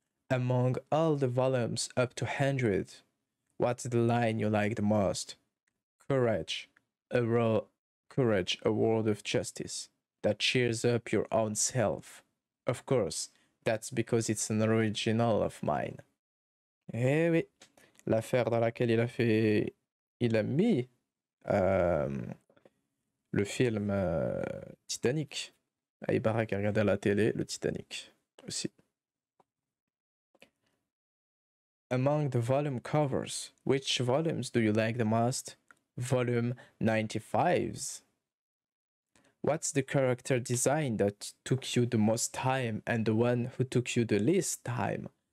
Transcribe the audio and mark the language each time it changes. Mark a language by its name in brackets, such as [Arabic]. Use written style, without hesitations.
[English] Among all the volumes up to 100, what's the line you like the most? Courage, courage, a word of justice that cheers up your own self. Of course, that's because it's an original of mine. [French] Eh oui, l'affaire dans laquelle il a mis le film Titanic. Ibarra qui regardait à la télé, le Titanic aussi. [English] Among the volume covers, which volumes do you like the most? Volume 95s. What's the character design that took you the most time and the one who took you the least time?